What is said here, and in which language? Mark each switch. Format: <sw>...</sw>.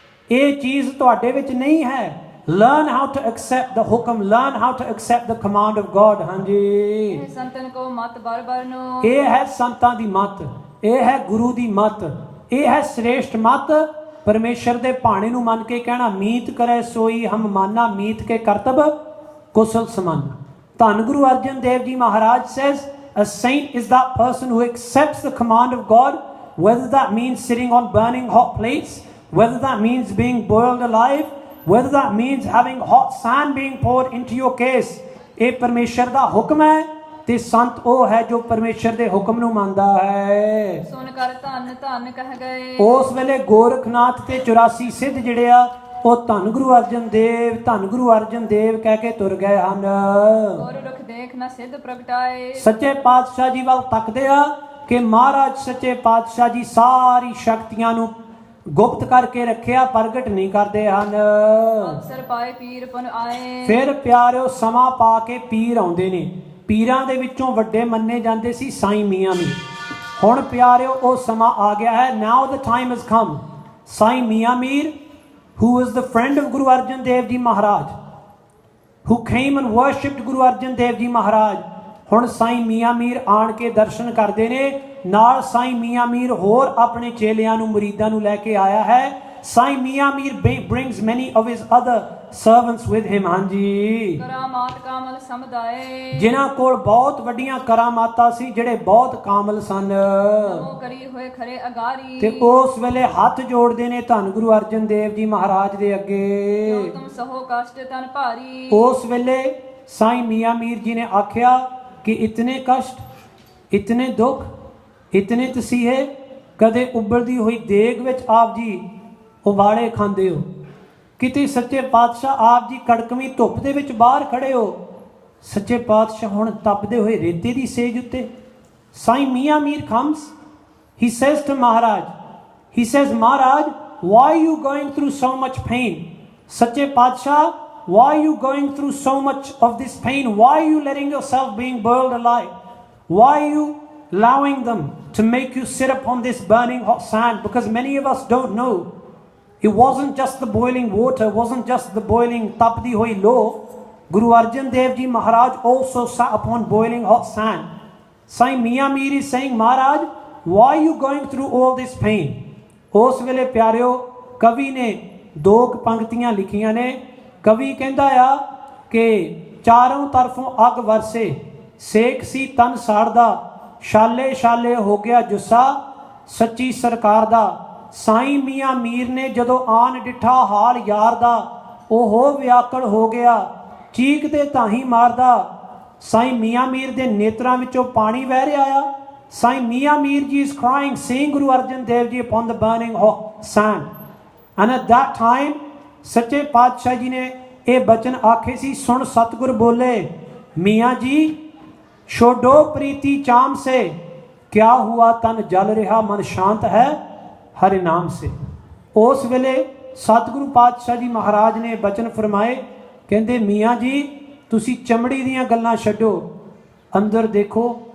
<pa>ਇਹ ਚੀਜ਼ ਤੁਹਾਡੇ ਵਿੱਚ ਨਹੀਂ ਹੈ।</pa> <en>Learn how to accept the ਹੁਕਮ, learn how to accept the command of God.</en> <pa>ਹਾਂਜੀ, ਇਹ ਸੰਤਨ ਕੋ ਮਤ ਬਰ ਨੂੰ। ਇਹ ਹੈ ਸੰਤਾਂ ਦੀ ਮੱਤ, ਇਹ ਹੈ ਗੁਰੂ ਦੀ ਮੱਤ, ਇਹ ਹੈ ਸ੍ਰੇਸ਼ਟ ਮੱਤ। ਪਰਮੇਸ਼ਰ ਦੇ ਭਾਣੇ ਨੂੰ ਮੰਨ ਕੇ ਕਹਿਣਾ, ਮੀਤ ਕਰੇ ਸੋਈ ਹਮ ਮਾਨਾ, ਮੀਤ ਕੇ ਕਰਤਬ ਕੁਸਲ ਸਮਾਨਾ।</pa> <en>ਧੰਨ Guru Arjan Dev ji Maharaj says, a saint is that person who accepts the command of God, whether that means sitting on burning hot plates, whether that means being boiled alive, whether that means having hot sand being poured into your case।</en> <pa>ਇਹ ਪਰਮੇਸ਼ਰ ਦਾ ਹੁਕਮ ਹੈ ਤੇ ਸੰਤ ਉਹ ਹੈ ਜੋ ਪਰਮੇਸ਼ਰ ਦੇ ਹੁਕਮ ਨੂੰ ਮੰਨਦਾ ਹੈ। ਸੁਣ ਕਰ ਧੰਨ ਧੰਨ ਕਹਿ ਗਏ। ਉਸ ਵੇਲੇ ਗੋਰਖਨਾਥ ਤੇ 84 ਸਿੱਧ ਜਿਹੜੇ ਆ, ਉਹ ਧੰਨ ਗੁਰੂ ਅਰਜਨ ਦੇਵ, ਧੰਨ ਗੁਰੂ ਅਰਜਨ ਦੇਵ ਕਹਿ ਕੇ ਤੁਰ ਗਏ ਹਨ। ਗੁਰ ਰੁਖ ਦੇਖ ਨਾ ਸਿੱਧ ਪ੍ਰਗਟਾਏ। ਸੱਚੇ ਪਾਤਸ਼ਾਹ ਜੀ ਵੱਲ ਤੱਕਦੇ ਆ ਕਿ ਮਹਾਰਾਜ ਸੱਚੇ ਪਾਤਸ਼ਾਹ ਜੀ ਸਾਰੀ ਸ਼ਕਤੀਆਂ ਨੂੰ ਗੁਪਤ ਕਰਕੇ ਰੱਖਿਆ, ਪ੍ਰਗਟ ਨਹੀਂ ਕਰਦੇ ਹਨ। ਅਵਸਰ ਪਾਏ ਪੀਰ ਪੁਨ ਆਏ। ਫਿਰ ਪਿਆਰਿਓ ਸਮਾਂ ਪਾ ਕੇ ਪੀਰ ਆਉਂਦੇ ਨੇ। ਪੀਰਾਂ ਦੇ ਵਿੱਚੋਂ ਵੱਡੇ ਮੰਨੇ ਜਾਂਦੇ ਸੀ ਸਾਈਂ ਮੀਆਂ ਮੀਰ। ਹੁਣ ਪਿਆਰਿਓ ਉਹ ਸਮਾਂ ਆ ਗਿਆ ਹੈ।</pa> <en>Now the time has come. Sain Mian Mir, who was the friend of Guru Arjan Dev Ji Maharaj, who came and worshipped Guru Arjan Dev Ji Maharaj,</en> <pa>ਹੁਣ ਸਾਈਂ ਮੀਆਂ ਮੀਰ ਆਣ ਕੇ ਦਰਸ਼ਨ ਕਰਦੇ ਨੇ। ਨਾਲ ਸਾਈਂ ਮੀਆਂ ਮੀਰ ਹੋਰ ਆਪਣੇ ਚੇਲਿਆਂ ਨੂੰ, ਮੁਰੀਦਾਂ ਨੂੰ ਲੈ ਕੇ ਆਇਆ ਹੈ।</pa> <en>Sain Mian Mir brings many of his other servants with him।</en> <pa>ਹਾਂਜੀ, ਕਰਾਮਾਤ ਕਾਮਲ ਸਮਦਾਏ। ਜਿਨ੍ਹਾਂ ਕੋਲ ਬਹੁਤ ਵੱਡੀਆਂ ਕਰਾਮਾਤਾਂ ਸੀ, ਜਿਹੜੇ ਬਹੁਤ ਕਾਮਲ ਸਨ। ਨਮੋ ਕਰੀ ਹੋਏ ਖਰੇ ਅਗਾਰੀ। ਤੇ ਉਸ ਵੇਲੇ ਹੱਥ ਜੋੜਦੇ ਨੇ ਧੰਨ ਗੁਰੂ ਅਰਜਨ ਦੇਵ ਜੀ ਮਹਾਰਾਜ ਦੇ ਅੱਗੇ। ਤੁਮ ਸਹੋ ਕਸ਼ਟ ਤਨ ਭਾਰੀ। ਉਸ ਵੇਲੇ ਸਾਈਂ ਮੀਆਂ ਮੀਰ ਜੀ ਨੇ ਆਖਿਆ ਕਿ ਇਤਨੇ ਕਸ਼ਟ, ਇਤਨੇ ਦੁੱਖ, ਇਤਨੇ ਤਸੀਹੇ, ਕਦੇ ਉਬਲਦੀ ਹੋਈ ਦੇਗ ਵਿੱਚ ਆਪ ਜੀ ਉਬਾਲੇ ਖਾਂਦੇ ਹੋ, ਕਿਤੇ ਸੱਚੇ ਪਾਤਸ਼ਾਹ ਆਪ ਜੀ ਕੜਕਵੀਂ ਧੁੱਪ ਦੇ ਵਿੱਚ ਬਾਹਰ ਖੜੇ ਹੋ, ਸੱਚੇ ਪਾਤਸ਼ਾਹ ਹੁਣ ਤਪਦੇ ਹੋਏ ਰੇਤੇ ਦੀ ਸੇਜ ਉੱਤੇ।</pa> <en>Sain Mian Mir comes, he says to Maharaj, he says, Maharaj, why are you going through so much pain? ਸੱਚੇ ਪਾਤਸ਼ਾਹ, why are you going through so much of this pain? Why are you letting yourself being boiled alive? Why are you allowing them to make you sit upon this burning hot sand? Because many of us don't know. It wasn't just the boiling water, it wasn't just the boiling</en> <pa>tapdi hoi lo.</pa> <en>Guru Arjan Dev Ji Maharaj also sat upon boiling hot sand. Saint Mia Mir is saying, Maharaj, why are you going through all this pain?</en> <pa>ਉਸ ਵੇਲੇ ਪਿਆਰਿਓ ਕਵੀ ਨੇ ਦੋ ਪੰਕਤੀਆਂ ਲਿਖੀਆਂ ਨੇ। ਕਵੀ ਕਹਿੰਦਾ ਆ ਕਿ ਚਾਰੋਂ ਤਰਫੋਂ ਅੱਗ ਵਰਸੇ, ਸੇਕ ਸੀ ਤਨ ਸਾੜਦਾ, ਛਾਲੇ ਛਾਲੇ ਹੋ ਗਿਆ ਜੁੱਸਾ ਸੱਚੀ ਸਰਕਾਰ ਦਾ। ਸਾਈਂ ਮੀਆਂ ਮੀਰ ਨੇ ਜਦੋਂ ਆਨ ਡਿਠਾ ਹਾਲ ਯਾਰ ਦਾ, ਉਹ ਵਿਆਕਲ ਹੋ ਗਿਆ ਚੀਕਦੇ ਤਾਹੀਂ ਮਾਰਦਾ। ਸਾਈਂ ਮੀਆਂ ਮੀਰ ਦੇ ਨੇਤਰਾਂ ਵਿੱਚੋਂ ਪਾਣੀ ਵਹਿ ਰਿਹਾ ਆ।</pa> <en>Sain Mian Mir ji is crying, seeing Guru Arjan Dev Ji upon the burning hot sand. And at that time</en> <pa>ਸੱਚੇ ਪਾਤਸ਼ਾਹ ਜੀ ਨੇ ਇਹ ਬਚਨ ਆਖੇ ਸੀ, ਸੁਣ ਸਤਿਗੁਰ ਬੋਲੇ, ਮੀਆਂ ਜੀ ਛੋਡੋ ਪ੍ਰੀਤੀ ਚਾਮ ਸੇ, ਕਿਆ ਹੁਆ ਤਨ ਜਲ ਰਿਹਾ ਮਨ ਸ਼ਾਂਤ ਹੈ ਹਰਿ ਨਾਮ ਸੇ। ਉਸ ਵੇਲੇ ਸਤਿਗੁਰੂ ਪਾਤਸ਼ਾਹ ਜੀ ਮਹਾਰਾਜ ਨੇ ਬਚਨ ਫਰਮਾਏ, ਕਹਿੰਦੇ ਮੀਆਂ ਜੀ ਤੁਸੀਂ ਚਮੜੀ ਦੀਆਂ ਗੱਲਾਂ ਛੱਡੋ, ਅੰਦਰ ਦੇਖੋ</pa>